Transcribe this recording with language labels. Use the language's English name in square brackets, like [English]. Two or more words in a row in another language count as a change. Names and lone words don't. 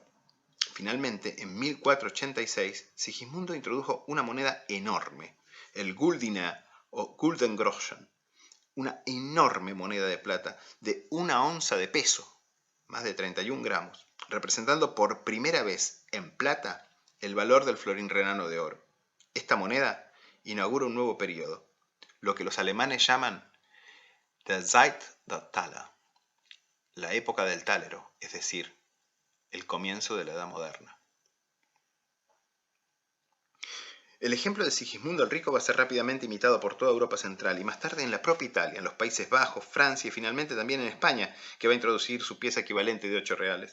[Spanish] Finalmente, en 1486, Sigismundo introdujo una moneda enorme, el Guldiner o Guldengroschen, una enorme moneda de plata de 1 onza de peso, más de 31 gramos, representando por primera vez en plata el valor del florín renano de oro. Esta moneda inaugura un nuevo periodo, lo que los alemanes llaman [German] der Zeit der Taler, [Spanish] la época del tálero, es decir, el comienzo de la Edad Moderna. El ejemplo de Sigismundo el Rico va a ser rápidamente imitado por toda Europa Central y más tarde en la propia Italia, en los Países Bajos, Francia y finalmente también en España, que va a introducir su pieza equivalente de 8 reales.